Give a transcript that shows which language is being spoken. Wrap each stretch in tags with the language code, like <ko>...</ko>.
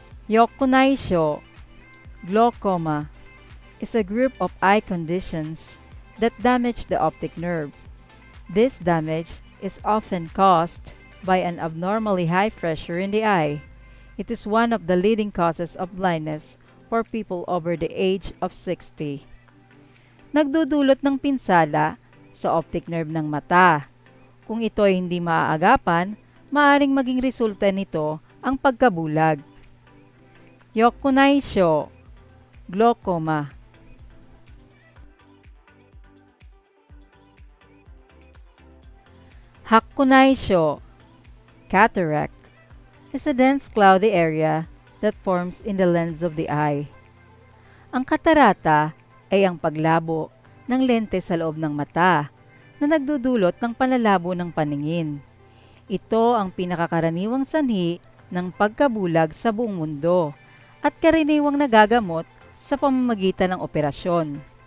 <en>Yokunaisho, glaucoma, is a group of eye conditions that damage the optic nerve. This damage is often caused by an abnormally high pressure in the eye. It is one of the leading causes of blindness for people over the age of 60.</en> <tl>Nagdudulot ng pinsala sa optic nerve ng mata. Kung ito ay hindi maaagapan, maaaring maging resulta nito ang pagkabulag.</tl> <ja>Yokunaisho, glaucoma.</ja> <en>Hakunaisho, cataract, is a dense cloudy area that forms in the lens of the eye.</en> <tl>Ang katarata ay ang paglabo ng lente sa loob ng mata na nagdudulot ng panlalabo ng paningin. Ito ang pinakakaraniwang sanhi ng pagkabulag sa buong mundo at karaniwang nagagamot sa pamamagitan ng operasyon.</tl>